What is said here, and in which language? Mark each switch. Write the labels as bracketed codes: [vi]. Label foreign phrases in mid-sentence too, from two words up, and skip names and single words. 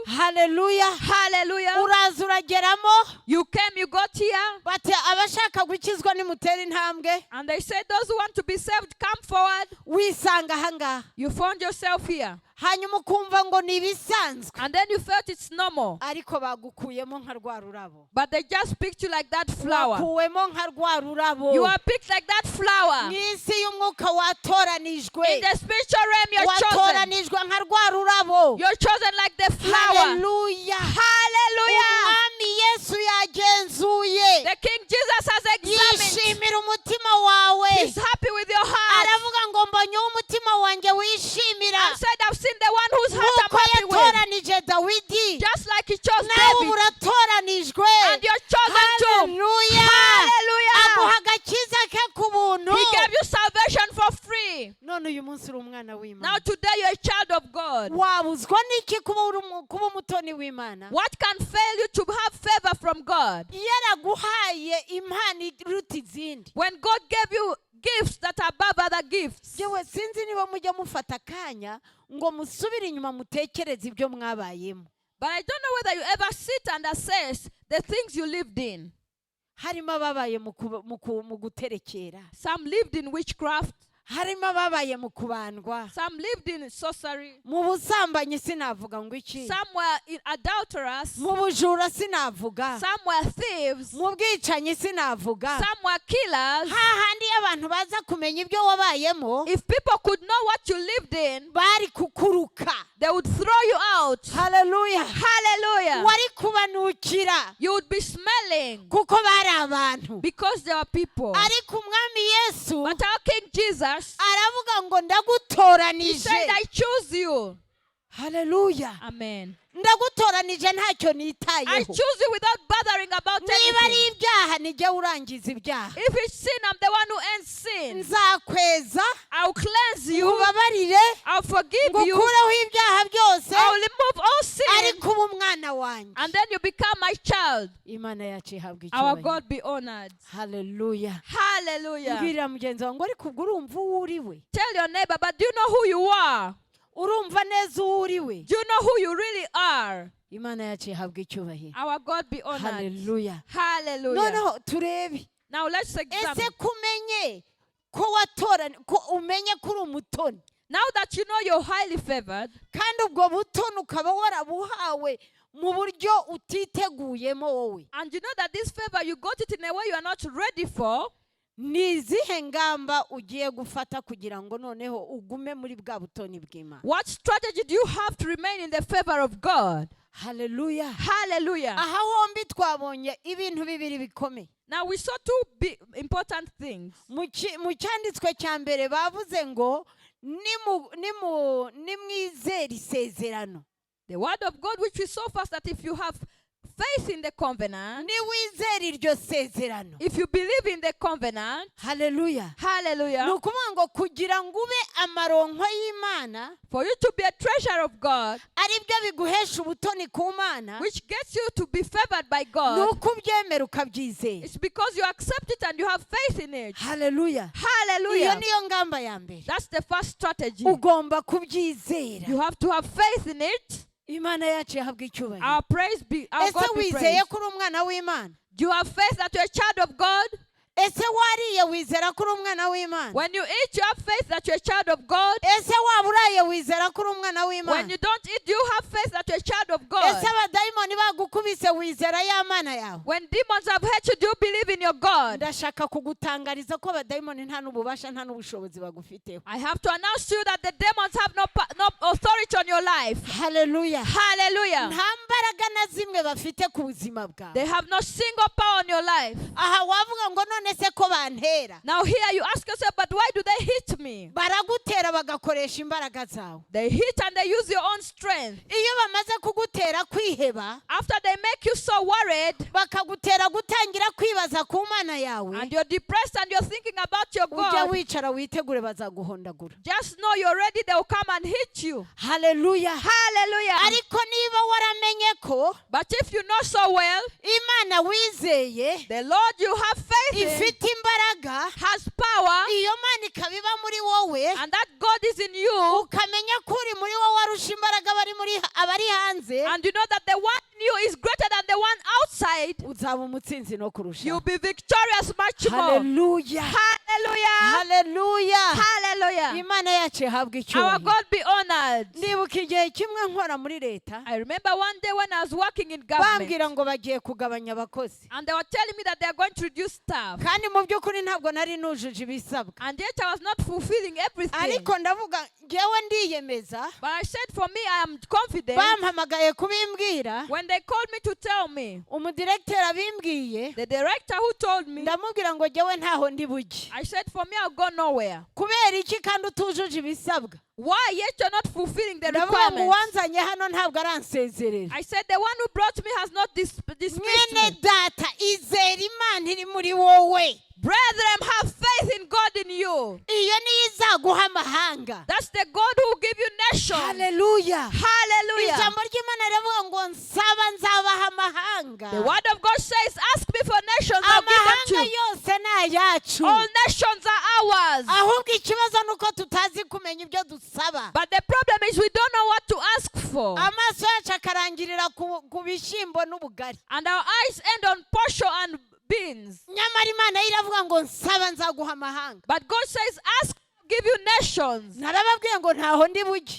[rw] Haleluya. [en] Hallelujah. [rw] Uraza urageramo, [en] You came, you got here, [rw] bati abashaka gukizwa nimutera intambwe, [en] and they said those who want to be saved, come forward. [rw] wisanga ahangaha, [en] You found yourself here. [rw] hanyuma ukumva ngo ni ibisanzwe, [en] And then you felt it's normal. [rw] ariko bagukuyemo nka rwa rurabo, [en] But they just picked you like that flower. [rw] wakuwemo nka rwa rurabo. [en] You are picked like that flower. [rw] Mu isi y'umwuka watoranijwe, [en] In the spiritual realm, you're chosen. [rw] watoranijwe nka rwa rurabo. [en] You're chosen like the flower. [rw] Haleluya. [en] Hallelujah. [rw] Umwami Yesu yagenzuye, [en] The King Jesus has examined. [rw] yishimira umutima wawe, [en] He's happy with your heart. [rw] aravuga ngo mbonye umutima wanjye wishimira, [en] And said, I've seen the one whose heart [rw] nk'uko [en] I'm happy with. [rw] yatoranije Dawidi, [en] Just like he chose [rw] nawe [en] David. [rw] uratoranijwe. [en] And you're chosen too. [rw] Haleluya. [en] Hallelujah. [rw] Aguha agakiza ke ku buntu. [en] He gave you salvation for free. [rw] None uyu munsi uri umwana [en] Now [rw] w'Imana. [en] today you're a child of God. [rw] Wabuzwa n'iki kuba umutoni w'Imana? [en] What can fail you to have favor from God? [rw] Yaraguhaye impano iruta izindi. [en] When God gave you gifts that are above other gifts. [rw] Yewe sinzi niba mujya mufata akanya ngo musubire inyuma mutekereze ibyo mwabayemo. [en] But I don't know whether you ever sit and assess the things you lived in. [rw] Harimo ababaye mu guterekera, [en] Some lived in witchcraft. [rw] harimo ababaye mu kubandwa, [en] Some lived in sorcery. [rw] mu busambanyi sinavuga ngo iki, [en] Some were adulterers. [rw] mu bujura sinavuga, [en] Some were thieves. [rw] mu bwicanyi sinavuga. [en] Some were killers. [rw] Hahandi iyo abantu baza kumenya ibyo wabayemo, [en] If people could know what you lived in, [rw] bari kukuruka. [en] they would throw you out. [rw] Haleluya. [en] Hallelujah. [rw] Wari kubanukira [en] You would be smelling [rw] kuko bari abantu. [en] because there are people. [rw] Ariko umwami Yesu [en] But our King Jesus, [rw] aravuga ngo [en] he [rw] ndagutoranije. [en] said, I choose you. [rw] Haleluya. [en] Amen. [rw] Ndagutoranije ntacyo [en] I [rw] nitayeho. [en] choose you without bothering about [rw] Niba ari [en] anything. [rw] ibyaha nijye urangiza ibyaha. [en] If it's sin, I'm the one who ends sin. [rw] Nzakweza, [en] I'll cleanse you. [rw] ngubabarire, [en] I'll forgive you. [rw] ngukureho ibyaha byose, [en] I'll remove all sin. [rw] ariko uba umwana wanjye. [en] And then you become my child. [rw] Imana yacu ihabwa [en] Our [rw] icyubahiro. [en] God be honored. [rw] Haleluya. [en] Hallelujah. [rw] Mbwirira mugenzi wawe ngo ariko ubwo urumva uwo uri we? [en] Tell your neighbor, but do you know who you are? [rw] Urumva neza uwo uri we? [en] Do you know who you really are? [rw] Imana yacu ihabwa icyubahiro. [en] Our God be honored. [rw] Haleluya. [en] Hallelujah. [rw] Noneho turebe, [en] Now let's examine. [rw] ese kumenye ko umenye ko uri umutoni, [en] Now that you know you're highly favored, [rw] kandi ubwo butoni ukaba warabuhawe mu buryo utiteguyemo wowe, [en] and you know that this favor, you got it in a way you are not ready for, [rw] ni izihe ngamba ugiye gufata kugira ngo noneho ugume muri bwa butoni bw'Imana? [en] what strategy do you have to remain in the favor of God? [rw] Haleluya. [en] Hallelujah. [rw] Aha hombi twabonye ibintu bibiri bikomeye. [en] Now we saw two important things. [rw] Mu cyanditswe cya mbere bavuze ngo nimwizere isezerano. [en] The word of God, which we saw first, that if you have faith in the covenant, [rw] niwizera iryo sezerano, [en] if you believe in the covenant, [rw] haleluya, [en] hallelujah, [rw] ni ukuvuga ngo kugira ngo ube amaronko y'Imana, [en] for you to be a treasure of God, [rw] ari byo biguhesha ubutoni ku Mana, [en] which gets you to be favored by [rw] ni [en] God, [rw] uko ubyemera ukabyizera. [en] it's because you accept it and you have faith in it. [rw] Haleluya, iyo [en] Hallelujah. [rw] niyo ngamba ya mbere. [en] That's the first strategy. [rw] Ugomba kubyizera. [en] You have to have faith in it. [rw] Imana yacu yahabwa icyubahiro. [en] Our praise be, our [rw] Ese [en] God be [rw] wizeye [en] praised. [rw] ko uri umwana w'Imana? [en] Do you have faith that you're a child of God? [rw] Ese wariye wizera ko uri umwana w'Imana? [en] When you eat, you have faith that you're a child of God. [rw] Ese waba uraye wizera ko uri umwana [en] When [rw] w'Imana? [en] you don't eat, do you have faith that you're a child of [rw] Ese [en] God? [rw] abadayimoni bagukubise wizera ya Mana yawe? [en] When demons have hurt you, do you believe in your God? [rw] Ndashaka kugutangariza ko abadayimoni nta n'ububasha nta n'ubushobozi bagufiteho. [en] I have to announce to you that the demons have no authority on your life. [rw] Haleluya. [en] Hallelujah. [rw] Nta mbaraga na zimwe bafite ku buzima bwawe. [en] They have no single power on your life. [rw] Aha wavuga ngo none se ko bantera? [en] Now here you ask yourself, but why do they hit me? [rw] Baragutera bagakoresha imbaraga zawe. [en] They hit and they use your own strength. [rw] Iyo bamaze kugutera kwiheba, [en] After they make you so worried, [rw] bakagutera gutangira kwibaza ku Mana yawe, [en] and you're depressed and you're thinking about your [rw] ujya [en] God, [rw] wicara witegure bazaguhondagura. [en] just know you're ready, they'll come and hit you. [rw] Haleluya. [en] Hallelujah. [rw] Ariko niba waramenye ko [en] But if you know so well, [rw] Imana wizeye [en] the Lord you have faith in [rw] ifite imbaraga, [en] has power, [rw] iyo Mana ikaba iba muri wowe, [en] and that God is in you, [rw] ukamenya ko uri muri wowe arusha imbaraga abari hanze, [en] and you know that the one in you is greater than the one outside, [rw] uzaba umutsinzi no kurusha. [en] you'll be victorious much more. [rw] Haleluya. [en] Hallelujah. [rw] Haleluya. [en] Hallelujah. [rw] Imana yacu ihabwa [en] Our [rw] icyubahiro. [en] God be honored. [rw] Ndibuka igihe kimwe nkora muri leta, [en] I remember one day when I was working in government, [rw] bambwira ngo bagiye kugabanya abakozi, [en] and they were telling me that they are going to reduce staff, [rw] kandi mu by'ukuri ntabwo nari nujuje ibisabwa, [en] and yet I was not fulfilling everything. [rw] ariko ndavuga ngewe ndiyemeza, [en] But I said, for me, I am confident. [rw] bampamagaye kubimbwira, [en] When they called me to tell me, [rw] umudiregiteri abimbwiye, [en] the director who told me, [rw] ndamubwira ngo ngewe ntaho ndi bujye. [en] I said, for me, I'll go nowhere. [rw] Kubera iki kandi utujuje ibisabwa? [en] Why? Yet you're not fulfilling the [rw] Ndavuga ngo [en] requirements. [rw] uwanzanye hano ntabwo aransezerera. [en] I said, the one who brought me has not dismissed [rw] Mwene [en] me. [rw] data, izera Imana iri muri wowe. [en] Brethren, have faith in God in you. [rw] Iyo niyo izaguha amahanga. [en] That's the God who will give you nations. [rw] Haleluya. [en] Hallelujah. [rw] Ijambo ry'Imana riravuga ngo nsaba nzabaha amahanga. [en] The word of God says, ask me for nations, I'll give [rw] Amahanga [en] them to you. [rw] yose ni ayacu. [en] All nations are ours. [rw] Ahubwo ikibazo ni uko tutazi kumenya ibyo dusaba. [en] But the problem is we don't know what to ask for. [rw] Amaso yacu akarangirira ku bishyimbo n'ubugari. [en] And our eyes end on posho and beans. [rw] Nyamara Imana yo iravuga ngo nsaba nzaguha amahanga. [en] But God says, ask, I'll give you nations. [rw] Narababwiye ngo ntaho ndi bujye.